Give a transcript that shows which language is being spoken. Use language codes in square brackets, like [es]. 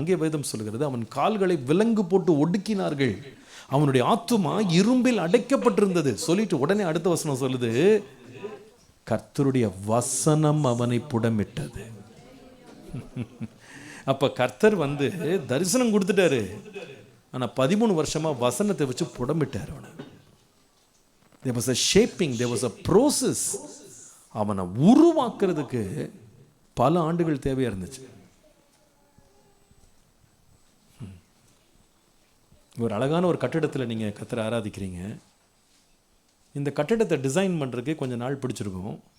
[ta] அங்கே வேதம் சொல்கிறது, அவன் கால்களை விலங்கு போட்டு ஒடுக்கினார்கள், அவனுடைய ஆத்துமா இரும்பில் அடைக்கப்பட்டிருந்தது. சொல்லிட்டு உடனே அடுத்த வசனம் சொல்லுது, கர்த்தருடைய வசனம் அவனை புடமிட்டது. அப்ப கர்த்தர் வந்து தரிசனம் கொடுத்துட்டாரு, ஆனா 13 வருஷமா வசனத்தை வச்சு புடமிட்டார் அவனை. [en] There was a shaping, there was a process. [ta] அவனை உருவாக்குறதுக்கு பல ஆண்டுகள் தேவையா இருந்துச்சு. ஒரு அழகான ஒரு கட்டிடத்தில் நீங்கள் கர்த்தரை ஆராதிக்கிறீங்க. இந்த கட்டிடத்தை டிசைன் பண்ணுறதுக்கு கொஞ்சம் நாள் பிடிச்சிருக்கும்.